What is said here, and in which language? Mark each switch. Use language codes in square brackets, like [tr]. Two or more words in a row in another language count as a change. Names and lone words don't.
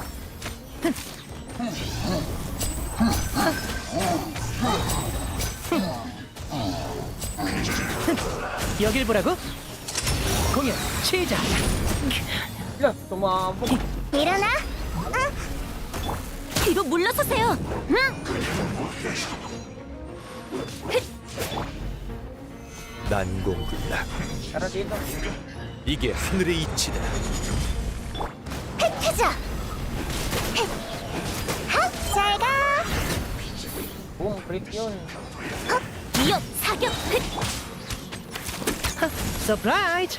[ko] 여길 보라고? 공연 시작! [tl] Ya, tumama. [ko] 일어나! 뒤로 물러서세요! 난공불락. [tl] Tara dito. [ko] 이게 하늘의 이치다. 혜태자! 잘 가! [tl] Boom, crit yun. [ko] 위협 사격! 서프라이즈!